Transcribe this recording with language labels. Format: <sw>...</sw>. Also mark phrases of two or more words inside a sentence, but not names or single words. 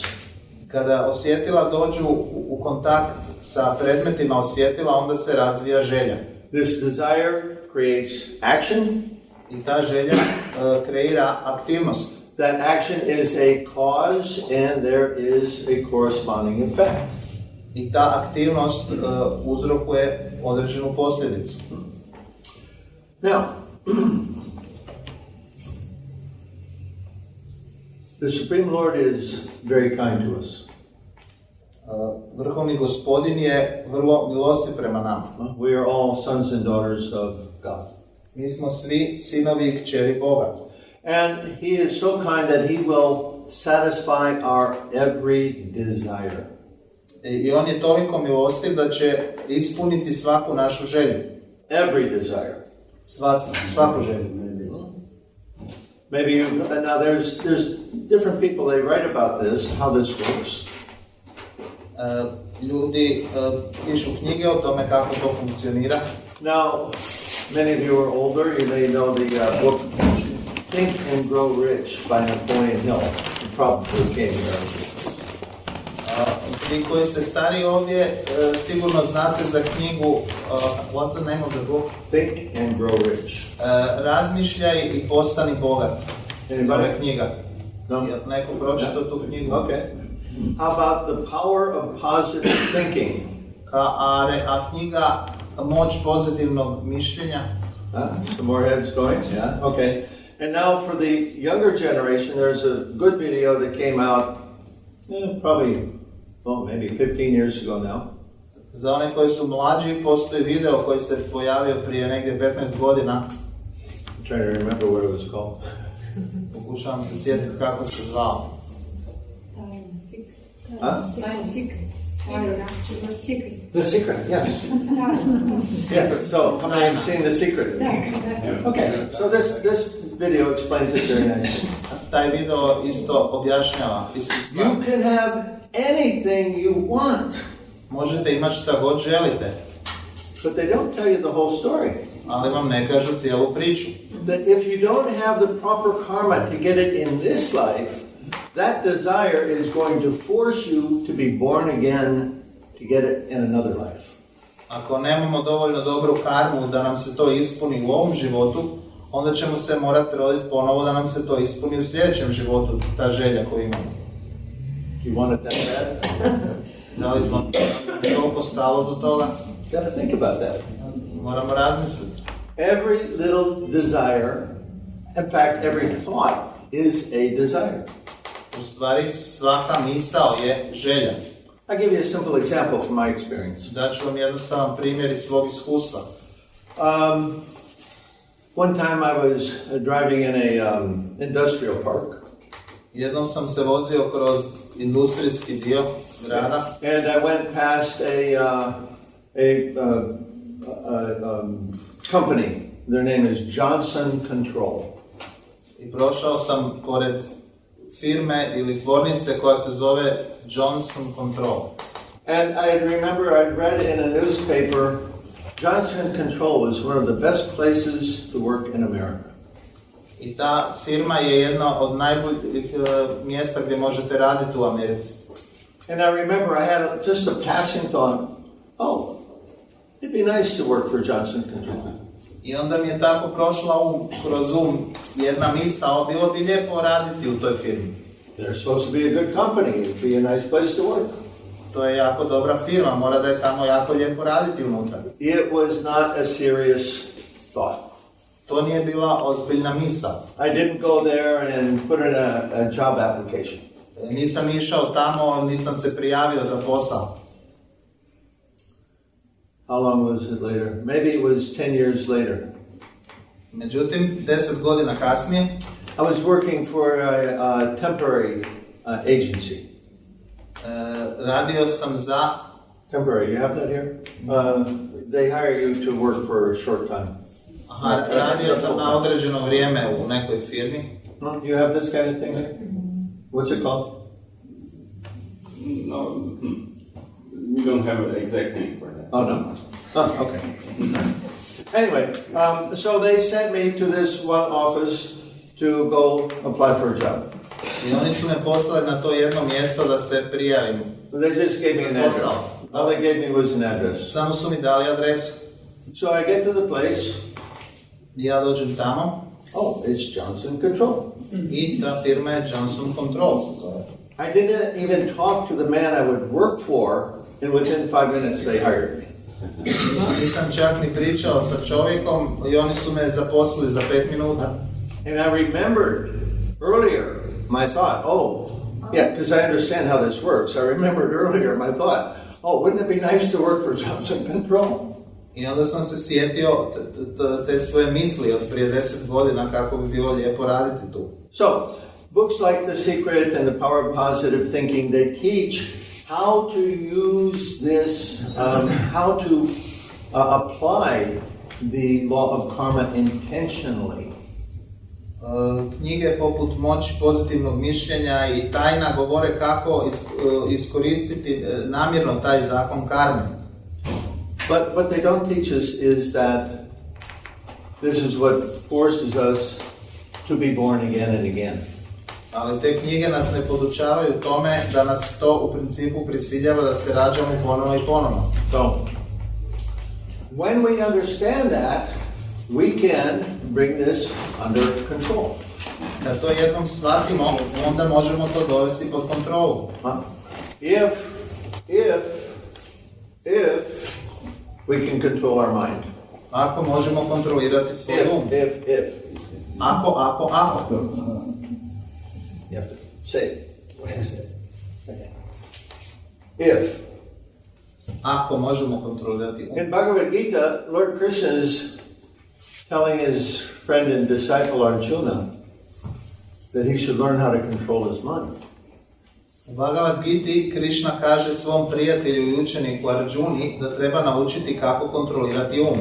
<bs>Kada osjetila dođu u kontakt sa predmetima osjetila, onda se razvija želja.</bs> <en>This desire creates action.</en> <bs>I ta želja kreira aktivnost.</bs> <en>That action is a cause and there is a corresponding effect.</en> <bs>I ta aktivnost uzrokuje određenu posljedicu.</bs> <en>Now, the Supreme Lord is very kind to us.</en> <bs>Vrhovni gospodin je vrlo milostiv prema nama.</bs> <en>We are all sons and daughters of God.</en> <bs>Mi smo svi sinovi i kćeri Boga.</bs> <en>And He is so kind that He will satisfy our every desire.</en> <bs>I on je toliko milostiv da će ispuniti svaku našu želju.</bs> <en>Every desire.</en> <bs>Svaku želju.</bs> <en>Maybe now there's different people, they write about this, how this works.</en> <bs>Ljudi pišu knjige o tome kako to funkcionira.</bs> <en>Now, many of you are older, you may know the book Think and Grow Rich by Napoleon Hill. It probably came here.</en> <bs>Vi koji ste stari ovdje sigurno znate za knjigu</bs> <en>What's the name of the book? Think and Grow Rich.</en> <bs>Razmišljaj i postani bogat. Zove knjiga.</bs> <en>No?</en> <bs>Neko pročitao tu knjigu.</bs> <en>Okay. How about the power of positive thinking?</en> <bs>A knjiga Moć pozitivnog mišljenja.</bs> <en>Some more heads going? Yeah. Okay. And now for the younger generation, there's a good video that came out maybe 15 years ago now.</en> <bs>Za one koji su mlađi, postoji video koji se pojavio prije negdje 15 godina.</bs> <en>I'm trying to remember what it was called.</en> <bs>Pokušavam se sjetiti kako se zvao.</bs> <en>The Secret, yes. Yes. So, how many have seen The Secret? Okay. So this video explains it very nicely.</en> <bs>Taj video isto objašnjava istu stvar.</bs> <en>You can have anything you want.</en> <bs>Možete imati šta god želite.</bs> <en>But they don't tell you the whole story.</en> <bs>Ali vam ne kažu cijelu priču.</bs> <en>That if you don't have the proper karma to get it in this life, that desire is going to force you to be born again to get it in another life.</en> <bs>Ako nemamo dovoljno dobru karmu da nam se to ispuni u ovom životu, onda ćemo se morati roditi ponovo da nam se to ispuni u sljedećem životu, ta želja koju imamo.</bs> <en>Do you want it that bad?</en> <bs>Da li vam toliko stalo do toga?</bs> <en>You got to think about that.</en> <bs>Moramo razmisliti.</bs> <en>Every little desire, in fact, every thought is a desire.</en> <bs>U stvari, svaka misao je želja.</bs> <en>I'll give you a simple example from my experience.</en> <bs>Daću vam jednostavan primjer iz svog iskustva.</bs> <en>One time I was driving in a industrial park.</en> <bs>Jednom sam se vozio kroz industrijski dio grada.</bs> <en>And I went past a company. Their name is Johnson Control.</en> <bs>I prošao sam pored firme ili tvornice koja se zove Johnson Control.</bs> <en>And I remember I read in a newspaper, Johnson Control was one of the best places to work in America.</en> <bs>I ta firma je jedna od najboljih mjesta gdje možete raditi u Americi.</bs> <en>And I remember I had just a passing thought, oh, it'd be nice to work for Johnson Control.</en> <bs>I onda mi je tako prošla kroz jedna misao, bilo bi lijepo raditi u toj firmi.</bs> <en>They're supposed to be a good company. It'd be a nice place to work.</en> <bs>To je jako dobra firma, mora da je tamo jako lijepo raditi unutra.</bs> <en>It was not a serious thought.</en> <bs>To nije bila ozbiljna misao.</bs> <en>I didn't go there and put in a job application.</en> <bs>Nisam išao tamo, niti sam se prijavio za posao.</bs> <en>How long was it later? Maybe it was 10 years later.</en> <bs>Međutim, 10 godina kasnije,</bs> <en>I was working for a temporary agency.</en> <bs>Radio sam za...</bs> <en>Temporary, you have that here? They hire you to work for a short time.</en> <bs>Aha, radio sam na određeno vrijeme u nekoj firmi.</bs> <en>No, you have this kind of thing here? What's it called? No, we don't have an exact name for that. Oh, no. Oh, okay. Anyway, so they sent me to this one office to go apply for a job.</en> <bs>I oni su me poslali na to jedno mjesto da se prijavim.</bs> <en>They just gave me an address. All they gave me was an address.</en> <bs>Samo su mi dali adresu.</bs> <en>So I get to the place.</en> <bs>Ja dođem tamo.</bs> <en>Oh, it's Johnson Control.</en> <bs>I ta firma je Johnson Control se zove.</bs> <en>I didn't even talk to the man I would work for, and within 5 minutes they hired me.</en> <bs>Nisam čak ni pričao sa čovjekom i oni su me zaposlili za 5 minuta.</bs> <en>And I remembered earlier my thought, oh, yeah, because I understand how this works. I remembered earlier my thought, oh, wouldn't it be nice to work for Johnson Control?</en> <bs>I onda sam se sjetio te svoje misli od prije 10 godina kako bi bilo lijepo raditi tu.</bs> <en>So, books like The Secret and The Power of Positive Thinking, they teach how to use this, how to apply the law of karma intentionally.</en> <bs>Knjige poput Moći pozitivnog mišljenja i Tajna govore kako iskoristiti namjerno taj zakon karme.</bs> <en>But what they don't teach us is that this is what forces us to be born again and again.</en> <bs>Ali te knjige nas ne podučavaju tome da nas to u principu prisiljava da se rađamo ponovo i ponovo.</bs> <en>So, when we understand that, we can bring this under control.</en> <bs>Kad to jednom shvatimo, onda možemo to dovesti pod kontrolu.</bs> <en>If we can control our mind.</en> <bs>Ako možemo kontrolirati svoj um.</bs> <en>If.</en> <bs>Ako.</bs> <en>You have to say it. What is it? Okay. If.</en> <bs>Ako možemo kontrolirati um.</bs> <en>In Bhagavad Gita, Lord Krishna is telling his friend and disciple Arjuna that he should learn how to control his mind.</en> <bs>U Bhagavad Giti Krishna kaže svom prijatelju i učeniku Arjuni da treba naučiti kako kontrolirati um.</bs>